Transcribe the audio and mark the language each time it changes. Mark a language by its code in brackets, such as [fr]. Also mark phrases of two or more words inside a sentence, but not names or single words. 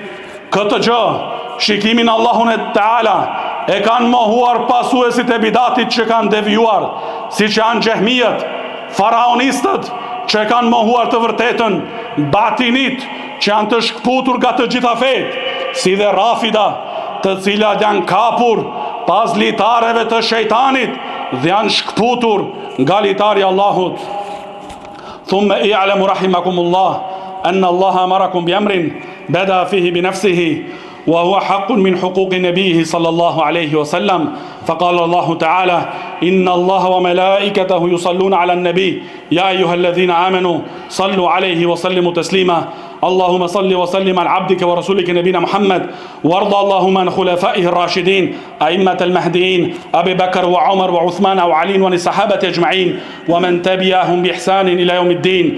[sq] Këtë gjë, shikimin Allahun e Teala, e kanë mohuar pasuesit e bidatit që kanë devijuar, si që janë xehmijët, faraonistët që kanë mohuar të vërtetën, batinit që janë të shkputur nga të gjitha fetë, si dhe rafida, të cilat janë kapur pas litareve të shejtanit dhe janë shkputur nga litari Allahut. [ar] ثم اعلموا رحمكم الله أن الله أمركم بأمر بدأ فيه بنفسه وهو حق من حقوق نبيه صلى الله عليه وسلم. فقال الله تعالى إن الله وملائكته يصلون على النبي يا أيها الذين آمنوا صلوا عليه وسلموا تسليما. اللهم صل وسلم على عبدك ورسولك نبينا محمد وارض اللهم عن خلفائه الراشدين أئمة المهديين أبي بكر وعمر وعثمان وعلي والصحابة أجمعين ومن تبعهم بإحسان إلى يوم الدين.